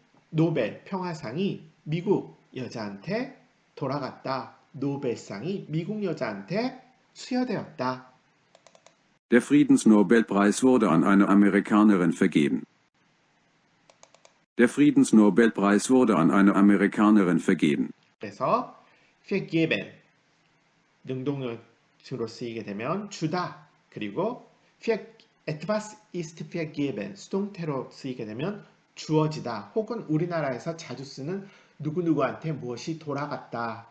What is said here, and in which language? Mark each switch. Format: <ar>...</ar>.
<ko>노벨 평화상이 미국 여자한테 돌아갔다. 노벨상이 미국 여자한테 수여되었다.</ko> <de>Der Friedensnobelpreis wurde an eine Amerikanerin vergeben. Der Friedensnobelpreis wurde an eine Amerikanerin vergeben.</de> <ko>그래서 vergeben 능동적으로 쓰이게 되면 주다. 그리고</ko> <de>etwas ist vergeben</de> <ko>수동태로 쓰이게 되면 주어지다. 혹은 우리나라에서 자주 쓰는 누구누구한테 무엇이 돌아갔다.</ko>